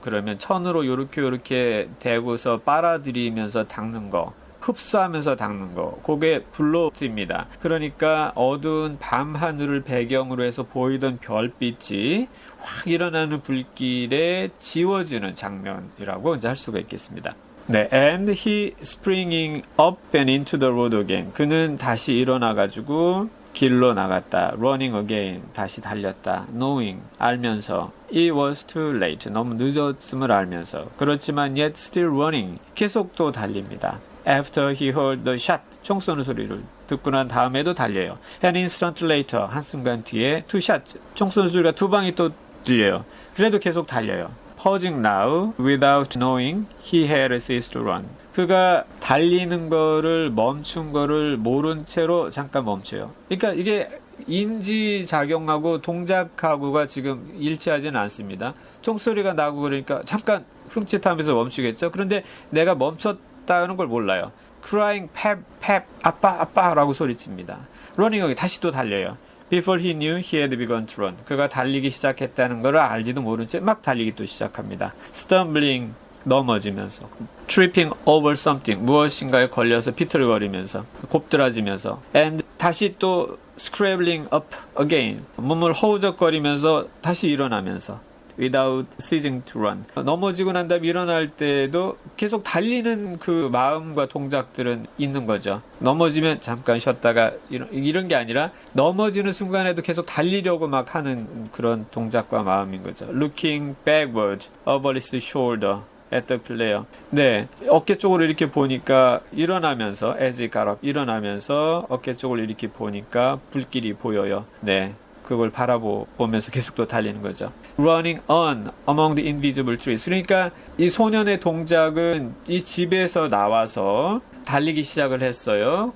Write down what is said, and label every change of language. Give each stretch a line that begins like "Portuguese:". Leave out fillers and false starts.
Korean: 그러면 천으로 요렇게 대고서 빨아들이면서 닦는 거, 흡수하면서 닦는 거, 그게 블로트입니다. 그러니까 어두운 밤 하늘을 배경으로 해서 보이던 별빛이 확 일어나는 불길에 지워지는 장면이라고 이제 할 수가 있겠습니다.
English: 네, and he springing up and into the road again.
Korean: 그는 다시 일어나가지고 길로 나갔다.
English: running again.
Korean: 다시 달렸다.
English: knowing.
Korean: 알면서.
English: it was too late.
Korean: 너무 늦었음을 알면서. 그렇지만
English: yet still running.
Korean: 계속 또 달립니다.
English: after he heard the shot.
Korean: 총 쏘는 소리를 듣고 난 다음에도 달려요.
English: an instant later.
Korean: 한순간 뒤에
English: two shots.
Korean: 총 쏘는 소리가 두 방이 또 들려요. 그래도 계속 달려요.
English: pausing now without knowing he had ceased to run.
Korean: 그가 달리는 거를 멈춘 거를 모른 채로 잠깐 멈춰요. 그러니까 이게 인지작용하고 동작하고가 지금 일치하지는 않습니다. 총소리가 나고 그러니까 잠깐 흠칫하면서 멈추겠죠. 그런데 내가 멈췄다는 걸 몰라요.
English: crying pep
Korean: 아빠라고 소리칩니다.
English: running
Korean: 다시 또 달려요.
English: Before he knew he had begun to run.
Korean: 그가 달리기 시작했다는 걸 알지도 모른 채 막 달리기 또 시작합니다.
English: Stumbling
Korean: 넘어지면서,
English: tripping over something
Korean: 무엇인가에 걸려서 비틀거리면서, 곱드라지면서, and 다시 또
English: scrambling up again
Korean: 몸을 허우적거리면서 다시 일어나면서,
English: without ceasing to run
Korean: 넘어지고 난 다음에 일어날 때도 계속 달리는 그 마음과 동작들은 있는 거죠. 넘어지면 잠깐 쉬었다가 이런 게 아니라 넘어지는 순간에도 계속 달리려고 막 하는 그런 동작과 마음인 거죠.
English: looking backward over his shoulder at the player.
Korean: 네, 어깨 쪽으로 이렇게 보니까 일어나면서
English: as he got up
Korean: 일어나면서 어깨 쪽을 이렇게 보니까 불길이 보여요. 네. 그걸 바라보면서 계속 또 달리는 거죠.
English: Running on among the invisible trees.
Korean: 그러니까 이 소년의 동작은 이 집에서 나와서 달리기 시작을 했어요.